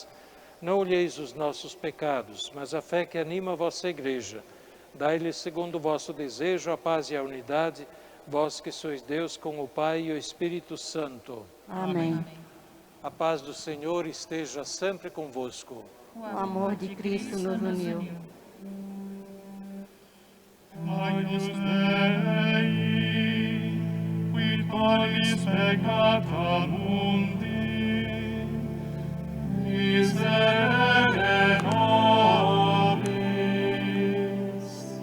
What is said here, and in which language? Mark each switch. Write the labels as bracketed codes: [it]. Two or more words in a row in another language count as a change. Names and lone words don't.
[pt] Não olheis os nossos pecados, mas a fé que anima a vossa Igreja. Dai-lhe, segundo o vosso desejo, a paz e a unidade, vós que sois Deus com o Pai e o Espírito Santo. Amém. A paz do Senhor esteja sempre convosco. O amor de Cristo nos uniu. [la] Agnus Dei, quid tollis peccata mundi, miserere nobis.